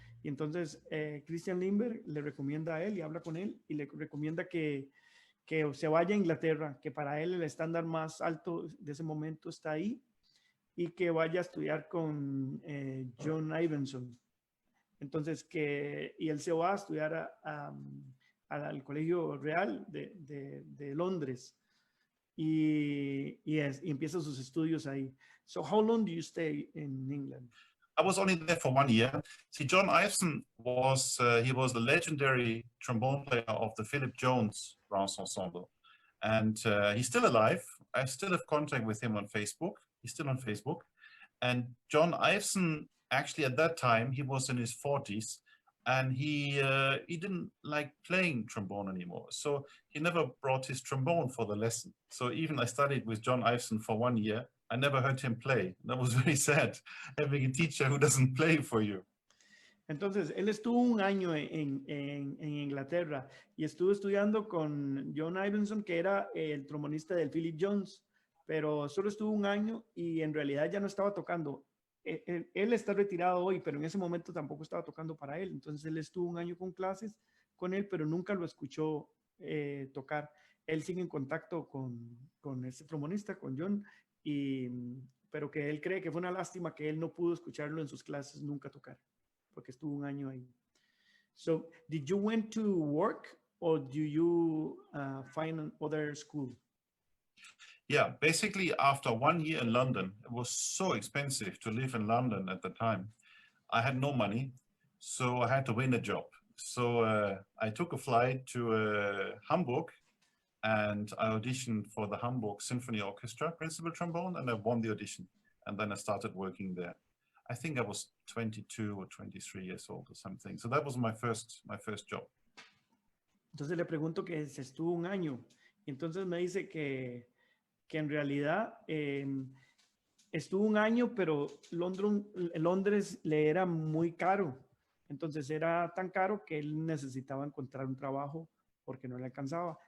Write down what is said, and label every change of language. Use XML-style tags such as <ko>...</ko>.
<es>Y entonces Christian Lindbergh le recomienda a él y habla con él y le recomienda que se vaya a Inglaterra, que para él el estándar más alto de ese momento está ahí y que vaya a estudiar con John Iveson. Entonces, y él se va a estudiar al Colegio Real de Londres y empieza sus estudios ahí.</es> <en>So, how long do you stay in England? I was only there for 1 year. See, John Iveson was he was the legendary trombone player of the Philip Jones brass ensemble, and he's still alive. I still have contact with him on Facebook. He's still on Facebook, and John Iveson, actually at that time he was in his 40s, and he didn't like playing trombone anymore. So he never brought his trombone for the lesson. So even I studied with John Iveson for 1 year. I never heard him play. That was very sad, having a teacher who doesn't play for you. Entonces, él estuvo un año en Inglaterra y estuvo estudiando con John Iveson, que era el trombonista del Philip Jones, pero solo estuvo un año y en realidad ya no estaba tocando. Él está retirado hoy, pero en ese momento tampoco estaba tocando para él. Entonces, él estuvo un año con clases con él, pero nunca lo escuchó tocar. Él sigue en contacto con este trombonista, con John, pero que él cree que fue una lástima que él no pudo escucharlo en sus clases nunca tocar, porque estuvo un año ahí. So, did you went to work or do you find another school? Yeah, basically after 1 year in London, it was so expensive to live in London at the time. I had no money, so I had to win a job. So I took a flight to Hamburg, and I auditioned for the Hamburg Symphony Orchestra principal trombone, and I won the audition. And then I started working there. I think I was 22 or 23 years old or something. So that was my first job.</en> <es>Entonces le pregunto que se estuvo un año. Entonces me dice que en realidad estuvo un año, pero Londres le era muy caro. Entonces era tan caro que él necesitaba encontrar un trabajo porque no le alcanzaba.</es>